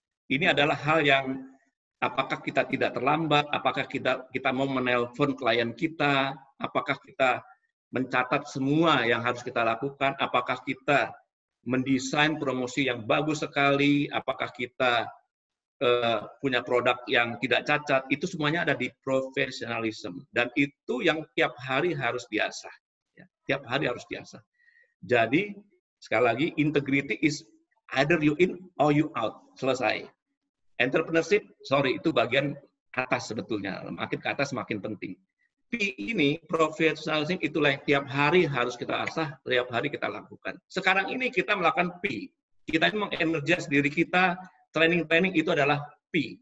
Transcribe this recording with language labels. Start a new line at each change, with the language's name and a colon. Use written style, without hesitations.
Indonesian: Ini adalah hal yang apakah kita tidak terlambat, apakah kita mau menelpon klien kita, apakah kita mencatat semua yang harus kita lakukan, apakah kita mendesain promosi yang bagus sekali, apakah kita punya produk yang tidak cacat, itu semuanya ada di professionalism. Dan itu yang tiap hari harus diasah. Ya, tiap hari harus diasah. Jadi, sekali lagi,
English: integrity is either you in or you out.
Indonesian: Selesai. Entrepreneurship, sorry, itu bagian atas sebetulnya. Makin ke atas, makin penting. P ini, professionalism, itulah yang tiap hari harus kita asah, tiap hari kita lakukan. Sekarang ini kita melakukan P. Kita ini mengenergize diri kita, training itu adalah P.